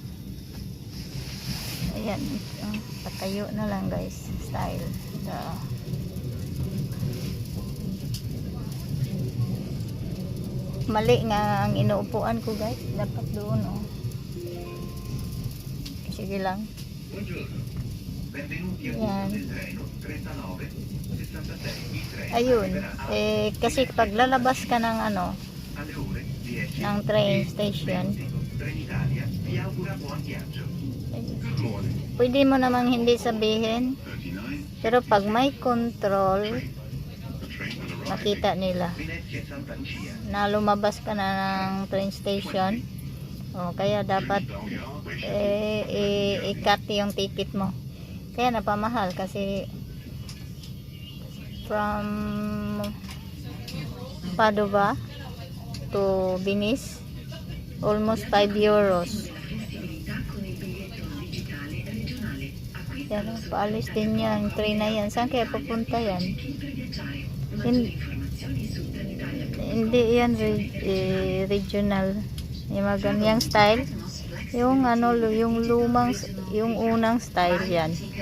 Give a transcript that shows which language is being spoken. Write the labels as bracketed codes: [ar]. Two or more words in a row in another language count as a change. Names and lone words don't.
[tl] Ayan, patayo na lang guys, style. Mali nga ang inuupuan ko guys, dapat doon oh. Sige lang. [it] Buongiorno. Benvenuti a [tl] Yan. [it] bordo del treno 39 66. Il treno [tl] Ayun, [it] arriverà [tl] kasi pag lalabas ka ng ano, [it] alle ore 10. [tl] ng [en] train station, [it] Trenitalia vi augura buon viaggio. [tl] pwede mo namang hindi sabihin, pero pag may control, makita nila [it] Venezia Santa Lucia. [tl] na lumabas ka na ng [en] train station. [tl] O, kaya dapat i-cut yung ticket mo. Kaya napamahal kasi [en] from Padova to Venice, almost 5 euros. [tl] Yan, paalis din yan, train na yan. Saan kaya pupunta yan? Hindi yan regional. Yung mga ganyang style. Yung ano, yung lumang, yung unang style yan.